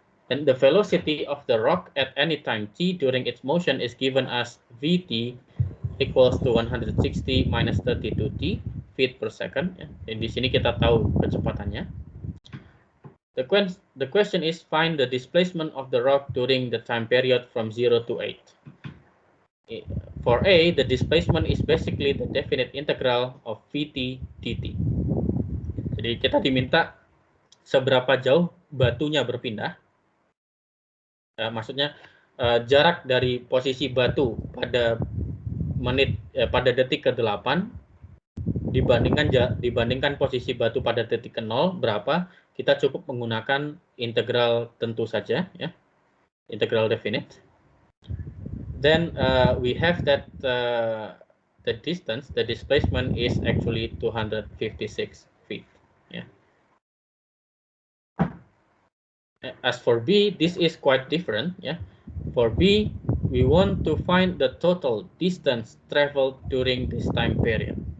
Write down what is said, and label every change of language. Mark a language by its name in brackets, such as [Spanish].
[English] And the velocity of the rock at any time t during its motion is given as Vt equals to 160 minus 32t feet per second. [Indonesian] Ya. Dan di sini kita tahu kecepatannya. [English] The question is find the displacement of the rock during the time period from 0 to 8. For A, the displacement is basically the definite integral of Vt dt. [Indonesian] Jadi kita diminta seberapa jauh batunya berpindah. Maksudnya jarak dari posisi batu pada pada detik ke-8 dibandingkan posisi batu pada detik ke-0 berapa, kita cukup menggunakan integral tentu saja, ya, integral definite. [English] Then we have that the distance, the displacement is actually 256 feet. Yeah. As for B, this is quite different. Yeah. For B, we want to find the total distance traveled during this time period.